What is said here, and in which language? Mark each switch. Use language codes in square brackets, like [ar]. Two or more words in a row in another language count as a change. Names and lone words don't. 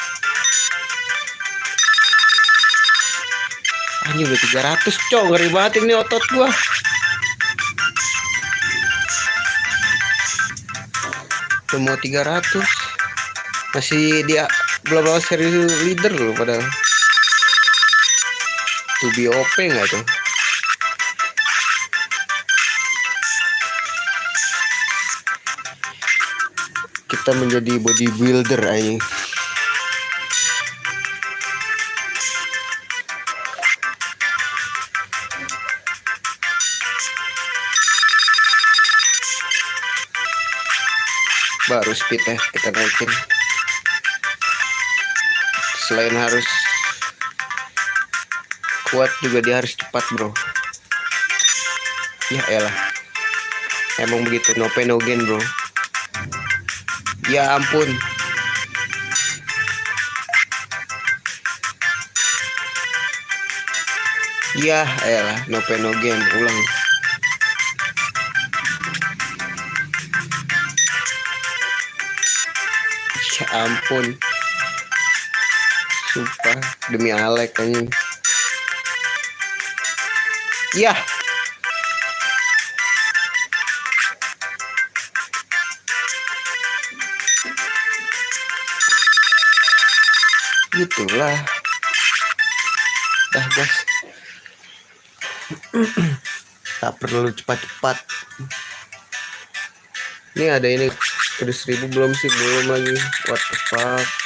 [id] Ini udah 300 cok, ngeri banget ini otot gua. Udah mau 300. Masih dia belum lolos seri leader loh padahal. [en] To be OP [id] nggak tuh? Kita menjadi bodybuilder aja. Baru speed ya kita naikin. Selain harus kuat juga dia harus cepat bro. Ya elah, emang begitu, [en] no pain no gain bro. [id] Ya ampun. Ya elah, [en] no pain no gain. [id] Ulang. Ya ampun. Sumpah demi Alek anjing. Ya. Gitulah. Dah guys. Tak perlu cepat-cepat. Ini ada ini. Udah 1000 belum sih? Belum lagi. [en] What the fuck.